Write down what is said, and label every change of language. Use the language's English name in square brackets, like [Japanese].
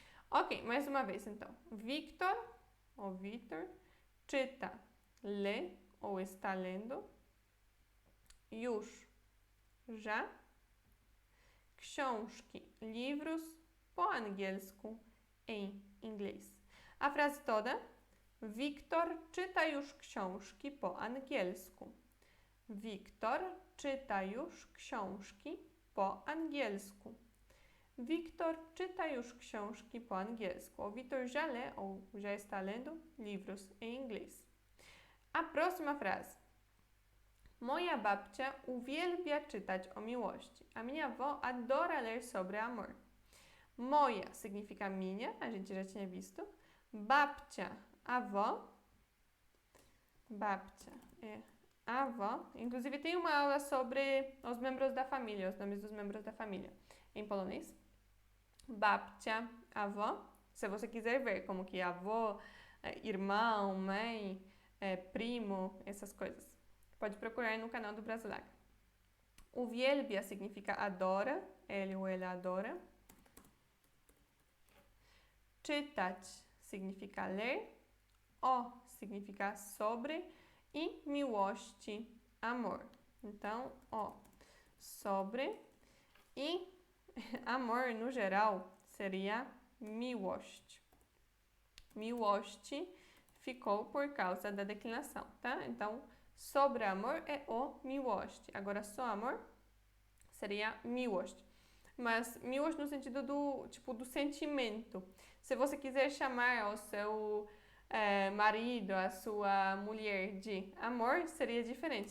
[Portuguese] Ok, mais uma vez então. Wiktor, ou Vitor, czyta, lê ou está lendo. Już, já. Książki, livros, po angielsku, em inglês. A frase toda. [Polish] Wiktor czyta już książki po angielsku. Wiktor czyta już książki po angielsku. Wiktor czyta już książki po angielsku. [Portuguese] O Wiktor já lê ou já está lendo livros em inglês. A próxima frase. [Polish] Moja babcia uwielbia czytać o miłości. [Portuguese] A minha avó adora ler sobre amor. Moja significa minha, a gente já tinha visto. Babcia, avó. Babcia é avó. Inclusive tem uma aula sobre os membros da família, os nomes dos membros da família, em polonês. Babcia, avó. Se você quiser ver como que avô, irmão, mãe, primo, essas coisas. Pode procurar no canal do Brasileiro. Uwielbia significa adora, ele ou ela adora. Czytać significa ler. O significa sobre. E miłości, amor. Então, sobre. E amor, no geral, seria miłość. Miłości ficou por causa da declinação, tá? Então, sobre amor é o miłość. Agora, só amor seria miłość. Mas miłość no sentido do sentimento. Se você quiser chamar o seu marido, a sua mulher de amor, seria diferente.